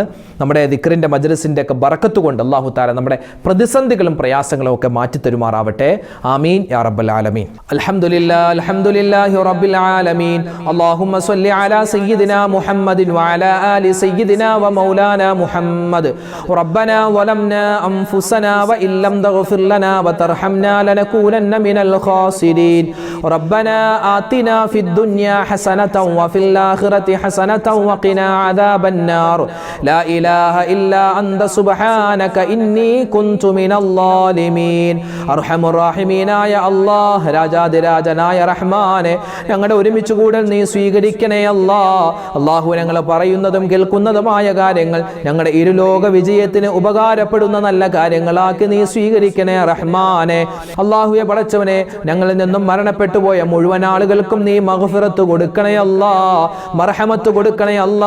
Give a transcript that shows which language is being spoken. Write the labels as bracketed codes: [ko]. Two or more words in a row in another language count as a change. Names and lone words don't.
[ml] നമ്മുടെ ദിക്റിൻ്റെ മജ്‌ലിസിൻ്റെ ഒക്കെ ബറക്കത്ത് കൊണ്ട് [ar] الله تعالى [ml] നമ്മുടെ പ്രതിസന്ധികളും പ്രയാസങ്ങളും ഒക്കെ മാറ്റി തരുമാറാവട്ടെ. [ar] آمين يا رب العالمين. الحمد لله رب العالمين. اللهم صل على سيدنا محمد وعلى آل سيدنا ومولانا محمد. ربنا ظلمنا أنفسنا وإن لم تغفر لنا وترحمنا لنكونن من الخاسرين ربنا آتنا في الدنيا حسنة وفي الآخرة حسنة وقنا عذاب النار لا إله إلا أنت سبحانك إني كنت من الظالمين أرحم الراحمين يا الله [ml] രാജാതിരാജനായ റഹ്മാനെ, ഞങ്ങളുടെ ഒരുമിച്ച് കൂടൽ നീ സ്വീകരിക്കണേ അല്ലാ. അല്ലാഹു ഞങ്ങൾ പറയുന്നതും കേൾക്കുന്നതുമായ കാര്യങ്ങൾ ഞങ്ങളുടെ ഇരുലോക വിജയത്തിന് ഉപകാരപ്പെടുന്ന നല്ല കാര്യങ്ങളാക്കി നീ സ്വീകരിക്കണേ റഹ്മാനെ. അല്ലാഹുവേ പടച്ചവനെ, ഞങ്ങളിൽ നിന്നും മരണപ്പെട്ടു പോയ മുഴുവൻ ആളുകൾക്കും നീ മഗ്ഫിറത്ത് കൊടുക്കണേ അല്ലാ, മർഹമത്ത് കൊടുക്കണേ അല്ലാ.